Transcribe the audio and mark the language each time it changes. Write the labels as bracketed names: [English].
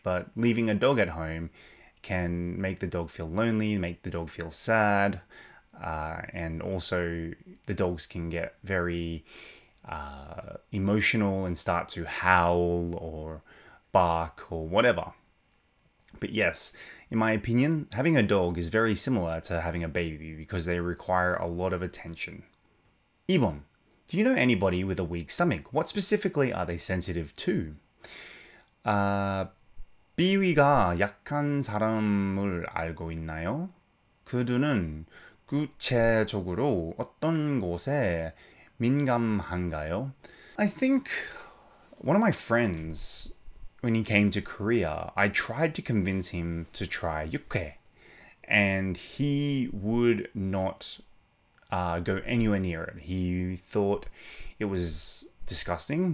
[English] But leaving a dog at home can make the dog feel lonely, make the dog feel sad, and also the dogs can get very emotional and start to howl or bark or whatever. But yes, in my opinion, having a dog is very similar to having a baby because they require a lot of attention. [Korean] 2번. [English] Do you know anybody with a weak stomach? What specifically are they sensitive to? [Korean] 비위가 약한 사람을 알고 있나요? 그들은 구체적으로 어떤 곳에 민감한가요? [English] I think one of my friends, when he came to Korea, I tried to convince him to try 육회, and he would not go anywhere near it. He thought it was disgusting.